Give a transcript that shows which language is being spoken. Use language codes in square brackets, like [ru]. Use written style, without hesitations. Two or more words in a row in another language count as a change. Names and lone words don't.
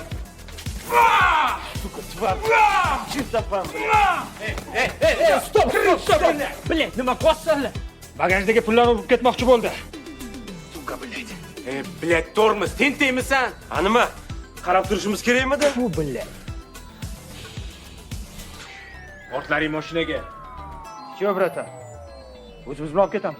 [ru] Сука, тварь! Чисто пам, блядь! Стоп, блядь! Блядь, [uz] nima qilyapsan? Bagajdagi pullarni urib ketmoqchi bo'ldi. [ru] Suka, блядь! [uz] Блядь, tormoz, tentakmisan? Ha nima? Qarab turishimiz kerakmidi? [ru] Fu, блядь! [uz] Ortlaring mashinaga. [ru] Чё, bratan? [uz] O'zimiz bilan olib ketamiz.